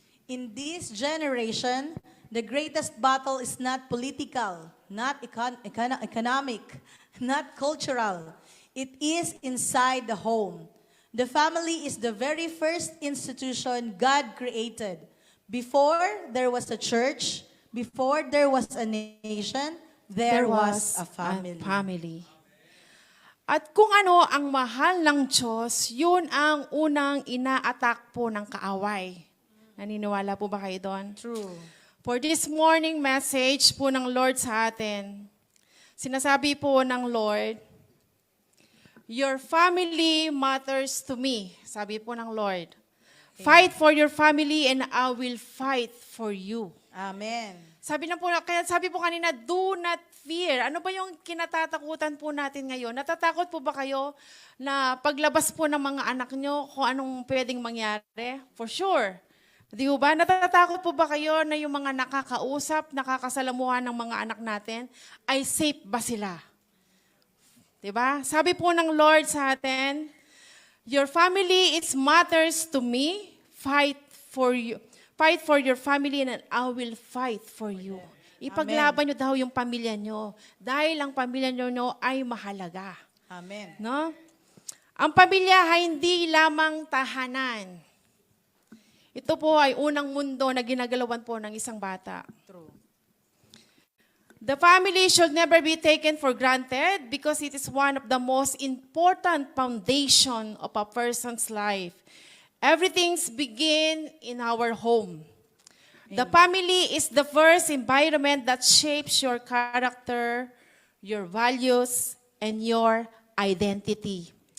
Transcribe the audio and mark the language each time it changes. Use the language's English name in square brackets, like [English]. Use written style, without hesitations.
[English] In this generation, the greatest battle is not political, not economic, not cultural. It is inside the home. The family is the very first institution God created. Before there was a church, before there was a nation, there was a family. [Filipino] At kung ano ang mahal ng Diyos, yun ang unang ina-attack po ng kaaway. Naniniwala po ba kayo doon? True. [English] For this morning message [Filipino] po ng Lord sa atin, sinasabi po ng Lord, [English] your family matters to me. [Filipino] Sabi po ng Lord, [English] fight for your family and I will fight for you. Amen. [Filipino] Kaya sabi po kanina, [English] do not fear. [Filipino] Ano ba yung kinatatakutan po natin ngayon? Natatakot po ba kayo na paglabas po ng mga anak nyo kung anong pwedeng mangyari? For sure. Di ba? Natatakot po ba kayo na yung mga nakakausap, nakakasalamuhan ng mga anak natin, ay safe ba sila? Di ba? Sabi po ng Lord sa atin, [English] your family, it matters to me. Fight for you. Fight for your family and I will fight for you. [Filipino] Ipaglaban nyo daw yung pamilya nyo. Dahil ang pamilya nyo ay mahalaga. Amen. No? Ang pamilya ay hindi lamang tahanan. Ito po ay unang mundo na ginagalawan po ng isang bata. [English] True. The family should never be taken for granted because it is one of the most important foundation of a person's life. Everything's begin in our home. The family is the first environment that shapes your character, your values, and your identity.